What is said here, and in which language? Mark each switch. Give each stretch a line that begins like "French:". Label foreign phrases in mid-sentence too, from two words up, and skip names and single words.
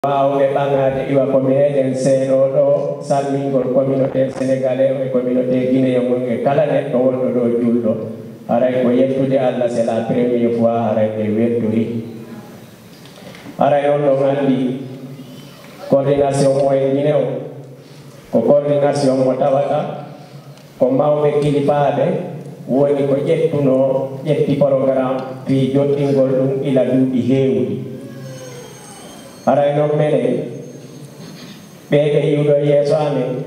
Fula: Waaw ɓe ɓangade iwa komi eɗen seeɗo ɗo salmingol
French: communauté sénégalais
Fula: e
French: communauté guinéen
Fula: mon e kala neɗɗo wonɗo ɗo julɗo aray ko yettude Allah
French: c'est la première fois
Fula: aray ɓe weddori aray on ɗon andi coordination mo e Guinée o ko coordination mo tawata ko mawɓe kilifaɓe woni ko ƴetti programme fi joɗɗingol ɗum ila duuɓi heewɗi aray noon menen ɓeɓe yiwɗo yeeso amen